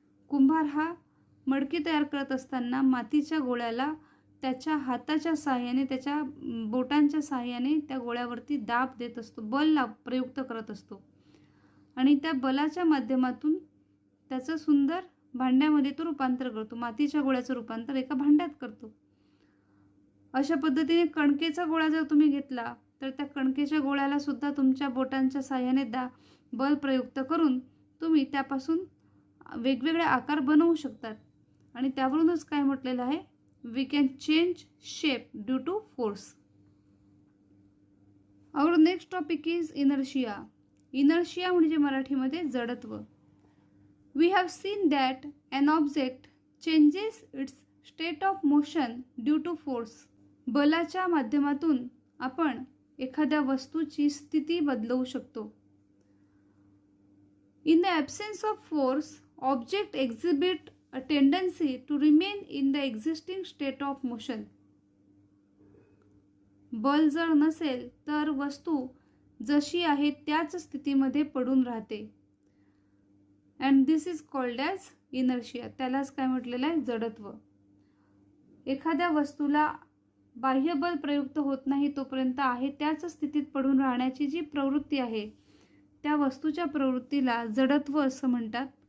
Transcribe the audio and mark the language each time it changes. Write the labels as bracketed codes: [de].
[mr] कुंभार हा मडकी तयार करत असताना मातीच्या गोळ्याला त्याच्या हाताच्या साहाय्याने, त्याच्या बोटांच्या साहाय्याने त्या गोळ्यावरती दाब देत असतो, बल प्रयुक्त करत असतो आणि त्या बलाच्या माध्यमातून त्याचं सुंदर भांड्यामध्ये तो रूपांतर करतो. मातीच्या गोळ्याचं रूपांतर एका भांड्यात करतो. अशा पद्धतीने कणकेचा गोळा जर तुम्ही घेतला तर त्या कणकेच्या गोळ्याला सुद्धा तुमच्या बोटांच्या साहाय्याने बल प्रयुक्त करून तुम्ही त्यापासून वेगवेगळे आकार बनवू शकतात. आणि त्यावरूनच काय म्हटलेलं आहे, [en] we can change shape due to force. Our next topic is inertia. [mr] Inertia म्हणजे मराठीमध्ये जडत्व. [en] We have seen that an object changes its state of motion due to force. [mr] बलाच्या माध्यमातून आपण एखाद्या वस्तूची स्थिती बदलवू शकतो. [en] In the absence of force, object exhibit a tendency to remain in the existing state of motion. [mr] बल जर नसेल तर वस्तू जशी आहे त्याच स्थितीमध्ये पडून राहते. [en] And this is called as inertia. [mr] त्यालाच काय म्हटलेलं आहे, जडत्व. एखाद्या वस्तूला बाह्य बल प्रयुक्त होत नाही तोपर्यंत आहे त्याच स्थितीत पडून राहण्याची जी प्रवृत्ती आहे त्या वस्तूच्या प्रवृत्तीला जडत्व असं म्हणतात.